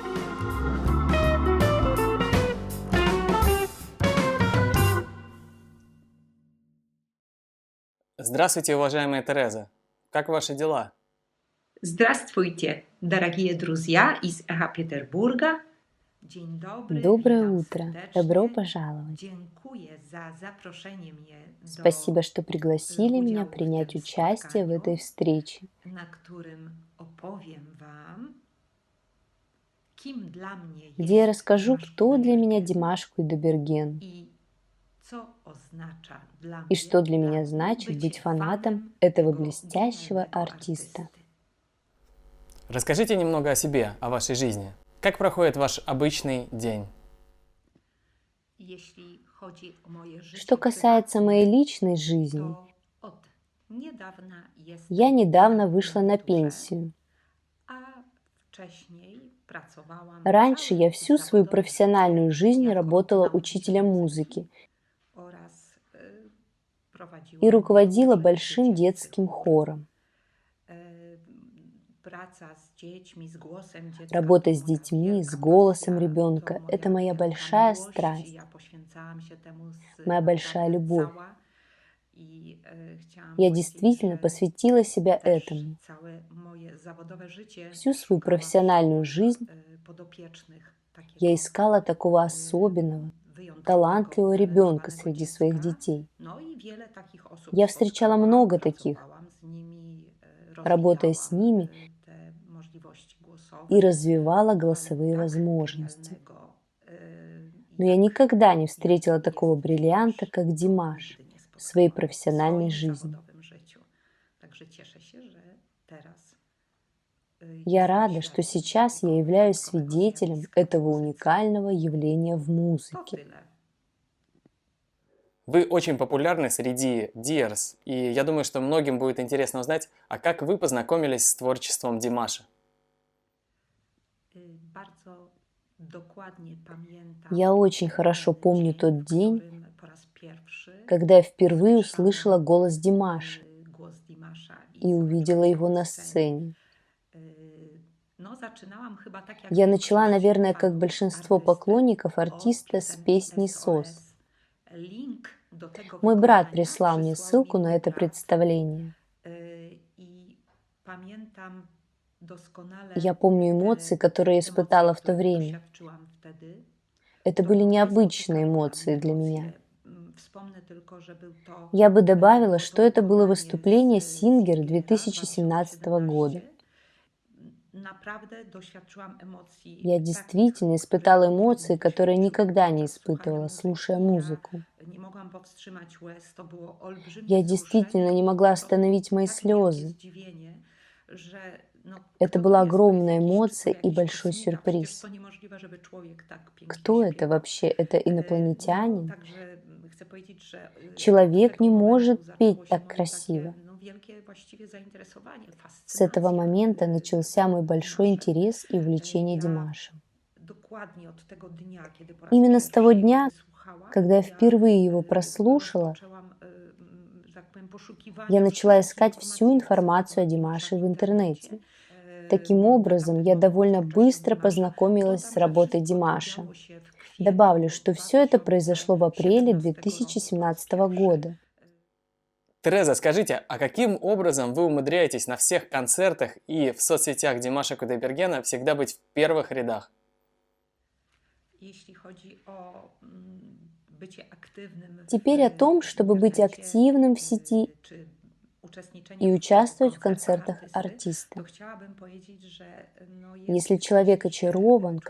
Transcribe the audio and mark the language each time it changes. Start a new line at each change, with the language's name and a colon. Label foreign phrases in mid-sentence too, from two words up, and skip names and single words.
Russian: Здравствуйте, уважаемая Тереза! Как ваши дела? Здравствуйте, дорогие друзья из Петербурга.
Polish: Dzień dobry,
Russian: Доброе
Polish: witam
Russian: утро! Добро
Polish: serdecznie.
Russian: пожаловать!
Polish: Dziękuję za zaproszenie mnie do
Russian: Спасибо, что пригласили меня
Polish: udziału w
Russian: принять
Polish: tym
Russian: участие в
Polish: spotkaniu,
Russian: этой встрече,
Polish: na którym opowiem Wam, kim dla mnie
Russian: где я
Polish: jest
Russian: расскажу, Dimash кто для меня Kudaibergen Димаш Кудайберген
Polish: i co oznacza dla
Russian: и
Polish: mnie,
Russian: что для
Polish: dla
Russian: меня
Polish: mnie
Russian: значит быть
Polish: bycie
Russian: фанатом
Polish: fanem
Russian: этого
Polish: tego
Russian: блестящего
Polish: genialnego
Russian: артиста.
Polish: artysty.
Russian: Расскажите немного о себе, о вашей жизни. Как проходит ваш обычный день?
Polish: Jeśli chodzi o moje
Russian: Что
Polish: życie
Russian: касается моей
Polish: prywatne,
Russian: личной жизни,
Polish: to od niedawna
Russian: я
Polish: jestem
Russian: недавно
Polish: na
Russian: вышла на
Polish: emeryturze,
Russian: пенсию.
Polish: a wcześniej pracowałam
Russian: Раньше
Polish: całe
Russian: я всю свою
Polish: zawodowe
Russian: профессиональную
Polish: życie
Russian: жизнь
Polish: jako
Russian: работала
Polish: nauczyciel
Russian: учителем
Polish: muzyki
Russian: музыки
Polish: oraz
Russian: и
Polish: prowadziłam
Russian: руководила
Polish: chóry
Russian: большим
Polish: dziecięcy
Russian: детским
Polish: chór.
Russian: хором.
Polish: E, Praca z dziećmi, z głosem dziecka to
Russian: Работа с
Polish: moja
Russian: детьми, с
Polish: wielka
Russian: голосом
Polish: pasja, to
Russian: ребенка– это
Polish: moja
Russian: моя
Polish: wielka
Russian: большая
Polish: miłość.
Russian: страсть,
Polish: Ja poświęcałam się temu
Russian: моя большая
Polish: naprawdę
Russian: любовь.
Polish: cała. I chciałam
Russian: Я
Polish: powiedzieć,
Russian: действительно
Polish: że
Russian: посвятила себя
Polish: też
Russian: этому.
Polish: całe moje zawodowe życie
Russian: Всю свою
Polish: szukałam
Russian: профессиональную
Polish: swoich
Russian: жизнь
Polish: podopiecznych,
Russian: я
Polish: takiego
Russian: искала такого особенного,
Polish: wyjątkowego,
Russian: талантливого ребенка
Polish: wymarzowanego
Russian: среди своих
Polish: dziecka.
Russian: детей.
Polish: No i wiele takich osób
Russian: Я встречала
Polish: spotkałam,
Russian: много таких,
Polish: pracowałam z nimi,
Russian: работая с
Polish: rozwijałam
Russian: ними
Polish: te możliwości
Russian: и
Polish: głosowe.
Russian: развивала
Polish: Było
Russian: голосовые
Polish: tak
Russian: возможности.
Polish: genialnego,
Russian: Но я
Polish: jak
Russian: никогда не
Polish: jakim
Russian: встретила
Polish: jest
Russian: такого бриллианта, Dimash. как
Polish: No, Димаш nigdy nie
Russian: в своей
Polish: spotkałam w
Russian: профессиональной
Polish: swoim
Russian: жизни.
Polish: zawodowym życiu. Także cieszę się, że teraz
Russian: Я
Polish: jestem
Russian: рада, что
Polish: świadkiem
Russian: сейчас я
Polish: takiego
Russian: являюсь
Polish: wyjątkowego
Russian: свидетелем
Polish: zjawiska w
Russian: этого
Polish: muzyce.
Russian: уникального явления в
Polish: To
Russian: музыке.
Polish: tyle.
Russian: Вы очень популярны среди диерс, и я думаю, что многим будет интересно узнать, а как вы познакомились с творчеством Димаша?
Polish: Bardzo dokładnie pamiętam
Russian: Я очень хорошо помню
Polish: dzień,
Russian: тот
Polish: w
Russian: день,
Polish: którym po raz pierwszy
Russian: когда я впервые
Polish: usłyszałam,
Russian: услышала голос Димаша
Polish: głos Dimasza
Russian: и увидела
Polish: zobaczyłam
Russian: его
Polish: go
Russian: на
Polish: w scenie.
Russian: сцене.
Polish: No, zaczynałam chyba tak jak
Russian: Я начала,
Polish: większość
Russian: наверное, как
Polish: fanów
Russian: большинство
Polish: artysty,
Russian: поклонников
Polish: od
Russian: артиста с
Polish: piosenki
Russian: песней SOS. «СОС».
Polish: Link do tego
Russian: Мой брат
Polish: wykonania
Russian: прислал мне
Polish: przysłał mi
Russian: ссылку на
Polish: mój
Russian: это
Polish: brat.
Russian: представление.
Polish: I pamiętam doskonale
Russian: Я помню
Polish: te
Russian: эмоции, которые я
Polish: emocje,
Russian: испытала в то
Polish: których
Russian: время.
Polish: doświadczyłam wtedy.
Russian: Это
Polish: To
Russian: были
Polish: były
Russian: необычные
Polish: niespotykane dla
Russian: эмоции
Polish: mnie
Russian: для
Polish: emocje.
Russian: меня.
Polish: Wspomnę tylko, że był to
Russian: Я бы добавила,
Polish: było
Russian: что
Polish: to
Russian: это было
Polish: wykonanie
Russian: выступление
Polish: z Singer
Russian: Singera 2017 года.
Polish: 2017. Naprawdę doświadczyłam emocji
Russian: Я
Polish: takich,
Russian: действительно
Polish: których
Russian: испытала
Polish: nigdy
Russian: эмоции,
Polish: nie
Russian: которые
Polish: doświadczyłam
Russian: никогда не
Polish: podczas słuchania
Russian: испытывала, слушая
Polish: muzyki.
Russian: музыку.
Polish: Ja nie mogłam powstrzymać łez, to było olbrzymie
Russian: Я
Polish: wzruszenie
Russian: действительно не
Polish: i
Russian: могла
Polish: po prostu
Russian: остановить мои
Polish: takie wielkie
Russian: слезы.
Polish: zdziwienie, że no,
Russian: Это
Polish: kto to
Russian: была
Polish: jest? To jest
Russian: огромная
Polish: jakiś, czy
Russian: эмоция
Polish: to
Russian: и
Polish: jakiś
Russian: большой
Polish: kosmita? Przecież
Russian: сюрприз.
Polish: to niemożliwe, żeby człowiek tak pięknie
Russian: Кто это
Polish: śpiewał.
Russian: вообще? Это
Polish: No,
Russian: инопланетянин?
Polish: także chcę powiedzieć, że od
Russian: Человек
Polish: tego
Russian: не
Polish: momentu
Russian: может
Polish: zaczęło
Russian: петь
Polish: się
Russian: так
Polish: moje
Russian: красиво.
Polish: takie no, wielkie właściwie zainteresowanie,
Russian: С этого
Polish: fascynacja
Russian: момента начался мой большой
Polish: Dimaszem.
Russian: интерес и увлечение
Polish: Ja
Russian: Димашем.
Polish: dokładnie od tego dnia, kiedy po raz
Russian: Именно с того
Polish: pierwszy go
Russian: дня,
Polish: wysłuchałam,
Russian: когда я впервые его прослушала,
Polish: rozpoczęłam, że tak powiem,
Russian: я
Polish: poszukiwania
Russian: начала
Polish: wszelkich
Russian: искать всю
Polish: informacji na
Russian: информацию о
Polish: temat
Russian: Димаше
Polish: Dimasza
Russian: в
Polish: w
Russian: интернете.
Polish: internecie.
Russian: Таким образом, я
Polish: Naprawdę
Russian: довольно
Polish: w twórczości
Russian: быстро
Polish: Dimasza.
Russian: познакомилась с
Polish: Dodam, że
Russian: работой
Polish: wszystko to
Russian: Димаша.
Polish: działo się w
Russian: Добавлю,
Polish: kwietniu
Russian: что все это произошло в апреле
Polish: 2017 roku po raz 2017 pierwszy.
Russian: года. Тереза, скажите, а каким образом вы умудряетесь на всех концертах и в соцсетях Димаша Кудайбергена всегда быть в первых рядах?
Polish: Jeśli chodzi o bycie aktywnym
Russian: Теперь о том, чтобы быть
Polish: internecie,
Russian: активным в сети
Polish: czy uczestniczenie
Russian: и
Polish: w
Russian: участвовать в
Polish: koncertach
Russian: концертах
Polish: artysty,
Russian: артиста.
Polish: to chciałabym powiedzieć, że no
Russian: Если
Polish: jest
Russian: человек
Polish: oczywiście
Russian: очарован,
Polish: człowiek